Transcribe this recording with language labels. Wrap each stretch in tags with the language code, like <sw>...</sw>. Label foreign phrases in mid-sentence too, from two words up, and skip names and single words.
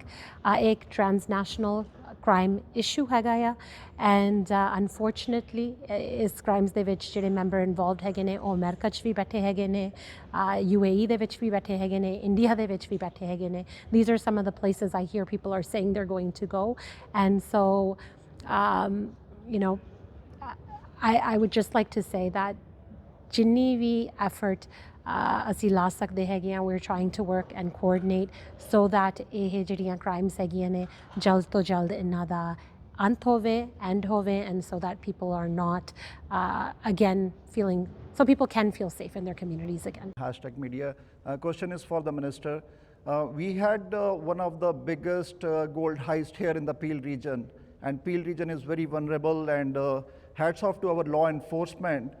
<pa>ਇੱਕ</pa> <en>transnational crime issue</en> <pa>ਹੈਗਾ ਆ,</pa> <en>and unfortunately</en> <pa>ਇਸ ਕ੍ਰਾਈਮਸ ਦੇ ਵਿੱਚ ਜਿਹੜੇ ਮੈਂਬਰ ਇਨਵੋਲਵਡ ਹੈਗੇ ਨੇ ਉਹ ਅਮਰੀਕਾ 'ਚ ਵੀ ਬੈਠੇ ਹੈਗੇ ਨੇ, UAE ਦੇ ਵਿੱਚ ਵੀ ਬੈਠੇ ਹੈਗੇ ਨੇ, ਇੰਡੀਆ ਦੇ ਵਿੱਚ ਵੀ ਬੈਠੇ ਹੈਗੇ ਨੇ।</pa> <en>These are some of the places I hear people are saying they're going to go, and so I would just like to say that</en> <pa>ਜਿੰਨੀ ਵੀ ਐਫਰਟ ਅਸੀਂ ਲਾ ਸਕਦੇ ਹੈਗੇ ਹਾਂ,</pa> <en>we're trying to work and coordinate so that</en> <pa>ਇਹ ਜਿਹੜੀਆਂ ਕ੍ਰਾਈਮਸ ਹੈਗੀਆਂ ਨੇ ਜਲਦ ਤੋਂ ਜਲਦ ਇਹਨਾਂ ਦਾ ਅੰਤ ਹੋਵੇ, ਐਂਡ ਹੋਵੇ,</pa> <en>and so that people are not again feeling, so people can feel safe in their communities again. #media. Question is for the minister. We had one of the biggest gold heist here in the Peel region, and Peel region is very vulnerable, and hats off to our law enforcement.</en>